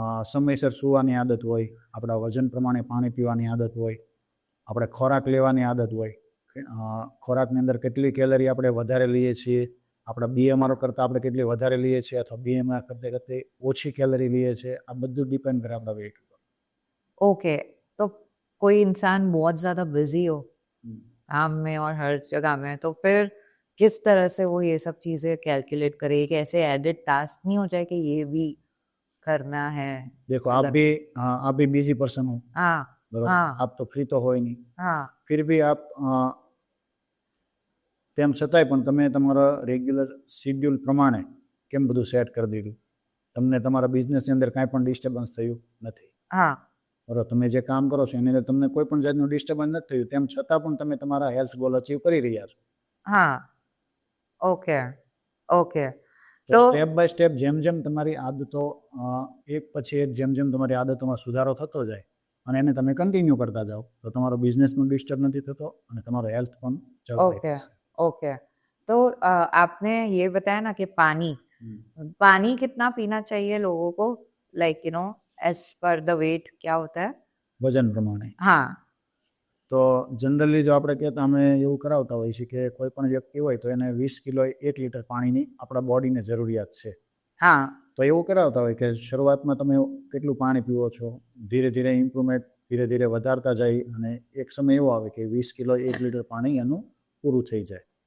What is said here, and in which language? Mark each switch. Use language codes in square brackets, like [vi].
[gu] સમયસર સૂવાની આદત હોય, આપણા વજન પ્રમાણે પાણી પીવાની આદત હોય, આપણે ખોરાક લેવાની આદત હોય, ખોરાકની અંદર કેટલી કેલરી આપણે વધારે લઈએ છીએ આપણા BMR કરતાં આપણે કેટલી વધારે લઈએ છીએ અથવા BMR કરતાં ઓછી કેલરી લઈએ છીએ, આ બધું ડિપેન્ડ કરે આપણા વેઇટ ઉપર. [hi] ओके, तो कोई इंसान बहुत ज़्यादा बिजी हो काम में और हर जगह में, तो फिर किस तरह से वो ये सब चीज़ें कैलकुलेट करे कि ऐसे एडेड टास्क नहीं हो जाए कि ये भी करना है? देखो आप भी बिजी पर्सन हो, हाँ बराबर, हाँ आप तो फ्री तो [gu] હોય નહીં, [hi] हाँ फिर भी आप [gu] તેમ છતાંય પણ તમે તમારા રેગ્યુલર શિડ્યુલ પ્રમાણે કેમ બધું સેટ કરી દીધું? તમને તમારા બિઝનેસની અંદર કાંઈ પણ ડિસ્ટર્બન્સ થયું નથી, [hi] हाँ [gu] બરાબર? તમે જે કામ કરો છો એની અંદર તમને કોઈ પણ જાતનું ડિસ્ટર્બન્સ નથી થયું, તેમ છતાં પણ તમે તમારા હેલ્થ ગોલ અચીવ કરી રહ્યા છો. [hi] हाँ ओके ओके [gu] તો તો સ્ટેપ બાય સ્ટેપ જેમ જેમ તમારી આદતો એક પછી એક જેમ જેમ તમારી આદતોમાં સુધારો થતો જાય અને એને તમે કન્ટિન્યુ કરતા જાઓ તો તમારો બિઝનેસ પણ ડિસ્ટર્બ નથી થતો અને તમારો હેલ્થ પણ જળવાઈ [hi] ओके [gu] રહેશે. [hi] ओके तो आपने ये बताया ना कि पानी [gu] હમ. [hi] पानी कितना पीना चाहिए लोगों को, like you know as per the wait क्या होता है? [gu] વજન પ્રમાણે [hi] हाँ [gu] તો જનરલી જો આપણે કહેતા અમે એવું કરાવતા હોઈએ છીએ કે કોઈ પણ વ્યક્તિ હોય તો એને 20 કિલો 1 લીટર પાણીની આપણા બોડીને જરૂરિયાત છે. [hi] हाँ [gu] તો એવું કરાવતા હોય કે શરૂઆતમાં તમે કેટલું પાણી પીવો છો, ધીરે ધીરે ઇમ્પ્રુવમેન્ટ ધીરે ધીરે વધારતા જાય અને એક સમય એવો આવે કે 20 કિલો 1 લીટર પાણી એનું પૂરું થઈ જાય,